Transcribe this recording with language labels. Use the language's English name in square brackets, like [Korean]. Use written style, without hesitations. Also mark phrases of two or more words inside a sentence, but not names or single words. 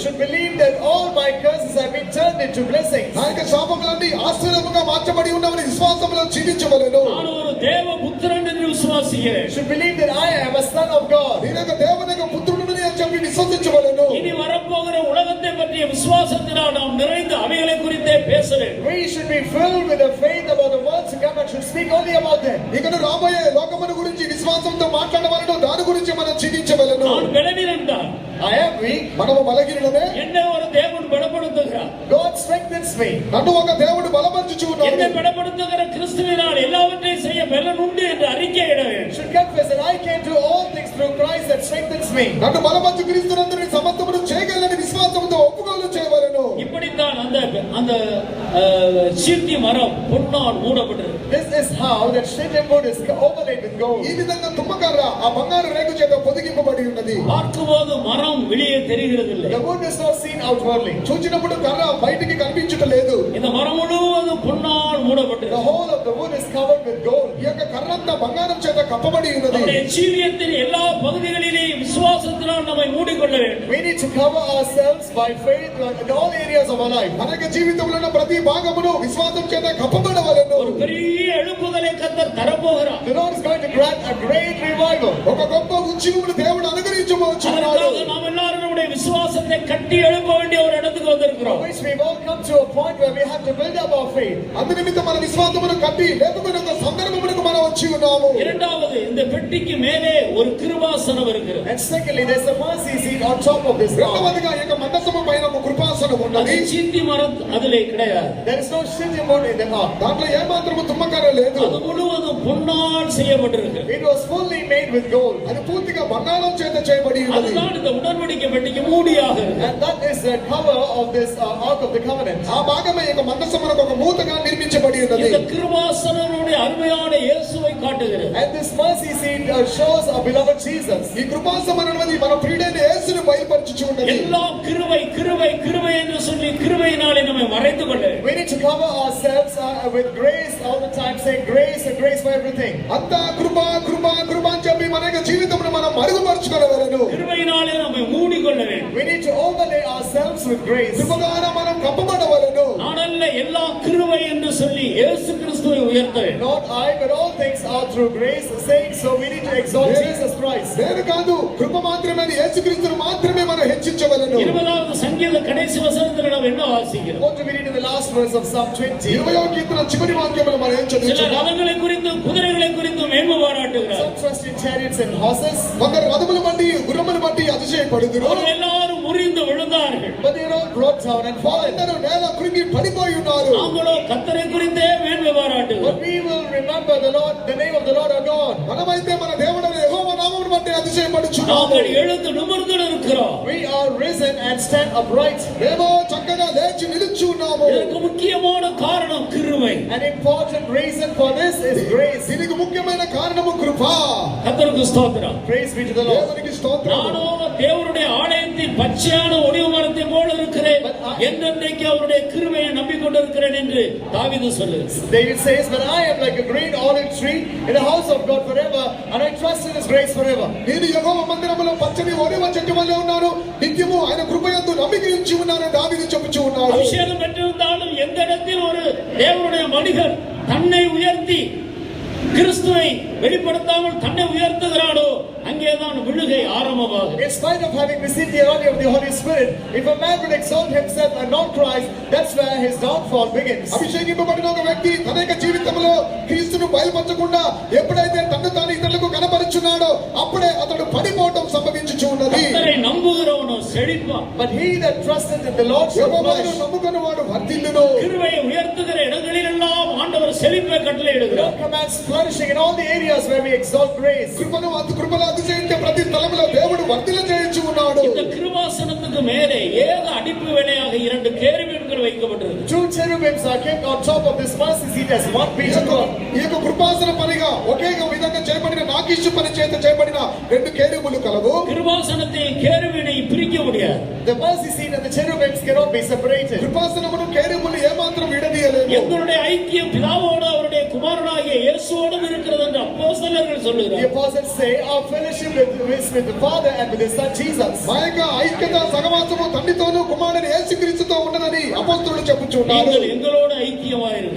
[English] Should believe that all my curses have been turned into blessings. [Telugu] నా యొక్క శాపములన్నీ ఆశీర్వాదముగా మార్చబడి ఉన్నామని విశ్వాసంలో జీవించవలెను. [Tamil] நான் ஒரு தேவ புத்திரன் என்று விசுவாசிக்கிறேன். [English] Should believe that I am a son of God. [Telugu] నేను ఒక దేవుని యొక్క పుత్రుడిని అని చెప్పి విశ్వసించవలెను. [Tamil] இனி வரப்போகிற உலகத்தை பற்றிய விசுவாசத்தினால் நாம் நிறைந்து அவைகளை குறித்தே பேச வேண்டும். [English] We should be filled with the faith about the world to come and should speak only about them. [Telugu] ఇకను రాబోయే లోకమును గురించి విశ్వాసంతో మాట్లాడవలెను. దాని గురించి మనం జీవించవలెను. [Tamil] நான் பலவீனன் தான். [English] I am weak. [Telugu] మనము బలహీనులమే. [Tamil] என்னை ஒரு தேவன் பலப்படுத்துகிறார். [English] God strengthens me. [Telugu] నన్ను ఒక దేవుడు బలపరచుచు ఉన్నాడు. [Tamil] என்னை பலப்படுத்துகிற கிறிஸ்துவினால் எல்லாவற்றையும் செய்ய பலன் உண்டு என்று அறிக்கையிட வேண்டும். [English] Should confess that I can do all things through Christ that strengthens me. [Telugu] నన్ను బలపరచు క్రీస్తునందు నీ సమస్తమును చేయగలని విశ్వాసంతో ఒప్పుకోలు చేయవలెను. [Tamil] இப்படித்தான் அந்த சீத்தி மரம் பொன்னால் மூடப்பட்டது. [English] This is how that shittim wood is overlaid with gold. [Telugu] ఈ విధంగా తుమ్మకర్ర ఆ బంగారు రేకు చేత పొదిగింపబడి ఉన్నది. [Tamil] பார்க்கும்போது மரம் வெளியே தெரிகிறது இல்லை. [English] The wood is not seen outwardly. [Telugu] చూచినప్పుడు కర్ర బయటికి కనిపించటం లేదు. [Tamil] இந்த மரம் முழுவதும் பொன்னால் மூடப்பட்டது. [English] The whole of the wood is covered with gold. [Telugu] ఈ యొక్క కర్ర అంతా బంగారం చేత కప్పబడి ఉన్నది. [Tamil] நம்முடைய ஜீவியத்தின் எல்லா பகுதிகளிலேயும் விசுவாசத்தினால் நம்மை மூடிக்கொள்ள வேண்டும். [English] We need to cover ourselves by faith in all areas of our life. [Telugu] మన యొక్క జీవితంలో ఉన్న ప్రతి భాగమును విశ్వాసం చేత కప్పబడవలెను. [Tamil] ஒரு பெரிய எழுப்புதலை கர்த்தர் தரப்போகிறார். [English] The Lord is going to grant a great revival. [Telugu] ఒక గొప్ప ఉజ్జీవమును దేవుడు అనుగ్రహించబోచున్నాడు. [Tamil] அதற்காக நாம் எல்லாரும் நம்முடைய விசுவாசத்தை கட்டி எழுப்ப வேண்டிய ஒரு இடத்துக்கு வந்திருக்கிறோம். [English] Which we've all come to a point where we have to build up our faith. [Telugu] అందు నిమిత్తం మన విశ్వాసమును కట్టి లేపుకునే ఒక సందర్భమునకు మనం వచ్చి ఉన్నాము. [Tamil] இரண்டாவது, இந்த பெட்டிக்கு மேலே ஒரு கிருபாசனம் இருக்கிறது. [English] And secondly, there's a mercy seat on top of this. [Telugu] రెండవదిగా ఈ యొక్క మందసము పైన ఒక కృపాసనం ఉన్నది. [Tamil] அது சீத்தி மரம் அதிலே கிடையாது. [English] There is no shittim wood in the ark. [Telugu] దాంట్లో ఏమాత్రము తుమ్మకర్ర లేదు. [Tamil] அது முழுவதும் பொன்னால் செய்யப்பட்டிருக்கு. [English] It was fully made with gold. [Telugu] అది పూర్తిగా బంగారం చేత చేయబడి ఉన్నది. [Tamil] அதுதான் இந்த உடன்படிக்கை பெட்டிக்கு மூடியாக இருக்கு. [English] And that is the cover of this ark of the covenant. [Telugu] ఆ భాగమే ఈ యొక్క మందసమునకు ఒక మూతగా నిర్మించబడి ఉన్నది. [Tamil] இந்த கிருபாசனனுடைய அருமையான இயேசுவை காட்டுகிறது. [English] And this mercy seat shows our beloved Jesus. [Telugu] ఈ కృపాసనం అనేది మన ప్రియుడైన యేసును బయలుపరచుచు ఉన్నది. [Tamil] எல்லாம் கிருபை கிருபை கிருபை என்று சொல்லி கிருபையினாலே நம்மை மறைத்து கொள்ள வேண்டும். [English] We need to cover ourselves with grace all the time, saying grace and grace for everything. [Telugu] అంతా కృప కృప కృప అని చెప్పి మన యొక్క జీవితమును మనం మరుగుపరచుకోవలెను. [Tamil] கிருபையினாலே நம்மை மூடிக்கொள்ள வேண்டும். [English] We need to overlay ourselves with grace. [Telugu] కృప ద్వారా మనం కప్పబడవలెను. [Tamil] நானல்ல எல்லா கிருபை என்று சொல்லி இயேசு கிறிஸ்துவை உயர்த்த வேண்டும். [English] Not I, but all things are through grace, saying so we need to exalt Jesus Christ. [Telugu] నేను కాదు కృప మాత్రమే యేసుక్రీస్తును మాత్రమే మనం హెచ్చించవలెను. [Tamil] 20வ சங்கீத கடைசி வசனத்தில் நாம் என்ன வாசிக்கிறோம்? [English] What do we read in the last verse of Psalm 20? [Telugu] 20వ కీర్తన చివరి వాక్యములు మనం ఏం [Tamil] சில [Telugu] చదువుతున్నాం? [Tamil] ரதங்களை குறித்து குதிரைகளை குறித்து மேன்மை பாராட்டுகிறார். [English] Some trust in chariots and horses, [Telugu] కొందరు రథములు బట్టి గుర్రములు బట్టి అతిశయపడుదురు. [Tamil] அவர்கள் எல்லாரும் முறிந்து விழுந்தார்கள். [English] but they are all brought down and fallen. [Telugu] అందరూ నేల కృంగి పడిపోయి ఉన్నారు. [Tamil] நாங்களோ கர்த்தரை குறித்தே மேன்மை பாராட்டுகிறோம். [English] But we will remember the Lord, the name of the Lord our God. [Telugu] మనమైతే మన దేవుడైన యెహోవా నామమును బట్టి అతిశయపడుచున్నాము. [Tamil] நாங்கள் எழுந்து நிமிர்ந்து இருக்கிறோம். [English] We are risen and stand upright. [Telugu] మేము చక్కగా లేచి నిలిచి ఉన్నాము. [Tamil] இதற்கு முக்கியமான காரணம் கிருபை. [English] An important reason for this is grace. [Telugu] దీనికి ముఖ్యమైన కారణము కృప. [Tamil] கர்த்தருக்கு ஸ்தோத்திரம். [English] Praise be to the Lord. [Telugu] దేవునికి స్తోత్రం. [Tamil] நானும் தேவனுடைய ஆலயத்தின் பச்சையான ஒளிவு மரத்தை போல இருக்கிறேன், என்றென்றைக்கு அவருடைய கிருபையை நம்பிக்கொண்டிருக்கிறேன் என்று தாவீது சொல்லுகிறார். [English] David says, but I am like a green olive tree in the house of God forever, and I trust in His grace forever. [Telugu] నేను యెహోవా మందిరములో పచ్చని ఒలివ చెట్టు వలె ఉన్నాను, నిత్యము ఆయన కృపయందు నమ్మిక ఉంచి ఉన్నానని దావీదు చెప్పుచూ ఉన్నాడు. [Tamil] அபிஷேகம் பெற்றிருந்தாலும் எந்த இடத்தில் ஒரு தேவனுடைய மனிதன் தன்னை உயர்த்தி கிறிஸ்துவை வெளிப்படுத்தாமல் தன்னை உயர்த்துகிறானோ அங்கேதான் விழுகை ஆரம்பமாகும். [English] In spite of having received the early of the Holy Spirit, if a man would exalt himself and not Christ, that's where his downfall begins. [Telugu] అభిషేకింపబడిన ఒక వ్యక్తి తన యొక్క జీవితంలో క్రీస్తును బయలుపరచకుండా ఎప్పుడైతే తన్ను తాను ఇతరులకు కనపరుచున్నాడో అప్పుడే అతడు పడిపోవటం సంభవించుచు ఉన్నది. [Tamil] கர்த்தரை நம்புகிறவனோ செழிப்பான். [English] But he that trusteth in the Lord shall [Telugu] యెహోవాను [English] flourish. [Telugu] నమ్ముకున్నవాడు వర్ధిల్లును. [Tamil] கிருபையை உயர்த்துகிற இடங்களிலெல்லாம் ஆண்டவர் செழிப்பை கட்டளையிடுகிறார். [English] God commands flourishing in all the areas where we exalt grace. [Telugu] కృపను అతిశయించే ప్రతి స్థలంలో దేవుడు వర్ధిల్ల చేయించి ఉన్నాడు. [Tamil] இந்த கிருபாசனத்துக்கு மேலே ஏக அடிப்பு வேலையாக 2 கேருபீன்கள் வைக்கப்பட்டிருக்கு. [English] 2 cherubims are kept on top of this mercy seat as one piece of cloth. [Telugu] ఈ యొక్క కృపాసన పనిగా ఒకే విధంగా చేయబడిన నాకీషు పని చేత చేయబడిన 2 కేరుబులు కలవు. [Tamil] கிருபாசனத்தை கேருபீனை பிரிக்க முடியாது. [English] The mercy seat and the cherubims cannot be separated. [Telugu] కృపాసనమును కేరుబులు ఏమాత్రం విడదీయలేవు. [Tamil] எங்களுடைய ஐக்கியம் பிதாவோடு அவருடைய குமாரனாகிய இயேசுவோடும் இருக்கிறது என்று அப்போஸ்தலர்கள் [English] The [Tamil] சொல்லுகிறார். [English] apostles say our fellowship with the Father and with His Son Jesus. [Telugu] మా యొక్క ఐక్యత సహవాసము తండ్రితోనూ కుమారుని యేసుక్రీస్తుతో ఉన్నదని అపోస్తలులు చెప్పుచున్నారు. [Tamil] நீங்கள் எங்களோடு ஐக்கியமாயிருங்கள்.